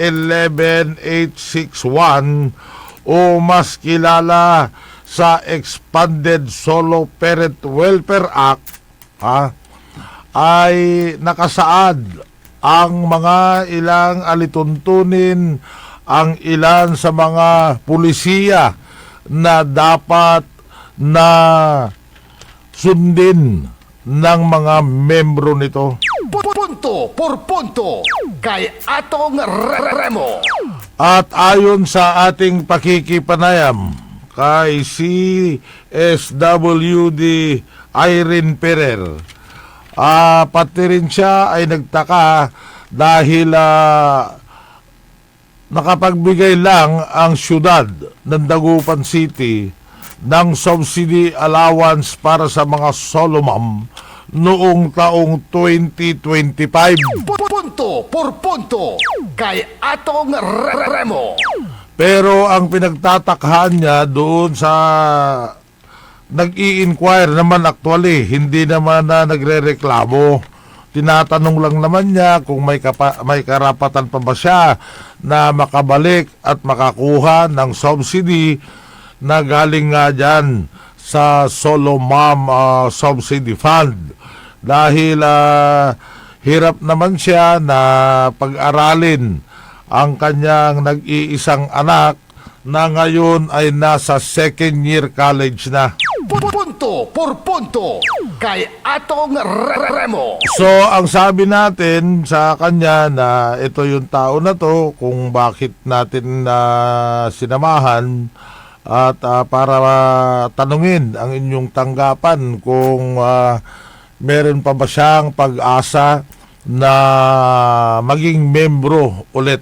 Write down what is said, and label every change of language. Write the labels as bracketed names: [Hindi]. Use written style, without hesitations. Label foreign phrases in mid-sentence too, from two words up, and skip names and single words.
[Filipino] 11861 o mas kilala sa Expanded Solo Parent Welfare Act, ay nakasaad ang mga ilang alituntunin, ang ilan sa mga pulisiya na dapat na sundin ng mga membro nito. Punto por punto kay Atong Remo. At ayon sa ating pakikipanayam kay CSWD Irene Perer, pati rin siya ay nagtaka dahil nakapagbigay lang ang syudad ng Dagupan City ng [English] subsidy allowance [Filipino] para sa mga [English] solo mom [Filipino] noong taong 2025. Punto por punto kay Atong Remo. Pero ang pinagtatakhan niya doon sa nag-i-inquire naman, actually hindi naman na nagrereklamo, tinatanong lang naman niya kung may karapatan pa ba siya na makabalik at makakuha ng subsidy na galing nga dyan sa Solo Mom Subsidy Fund, dahil hirap naman siya na pag-aralin ang kanyang nag-iisang anak na ngayon ay nasa [English] second year college [Filipino] na. Punto por punto kay Atong Remo. So, ang sabi natin sa kanya na ito yung tao na to kung bakit natin sinamahan at para tanungin ang inyong tanggapan kung meron pa ba siyang pag-asa na maging membro ulit.